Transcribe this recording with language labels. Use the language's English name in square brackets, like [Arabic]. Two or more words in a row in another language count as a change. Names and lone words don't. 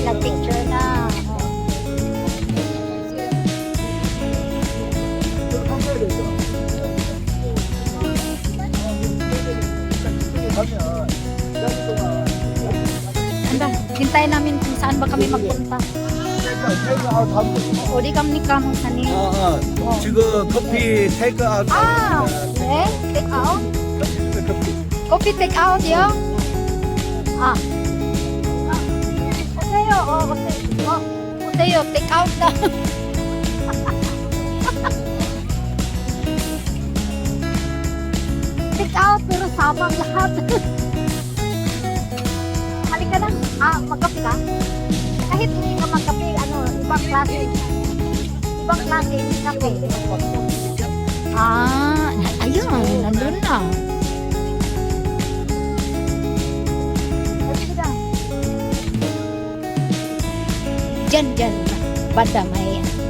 [Filipino] Nag-picture na. Hintayin namin kung saan ba kami magpunta. [Korean] 어디 갑니까, 목사님? 지금 커피 테이크아웃. 네? 테이크아웃? 커피 테이크아웃이요? 어때요? 테이크아웃 나. [Filipino] Take-out pero samang lahat. Halika na. Magkape ka? Kahit hindi ka magkape, ibang klase kape. Ayun, nandun na. Diyan, banda may.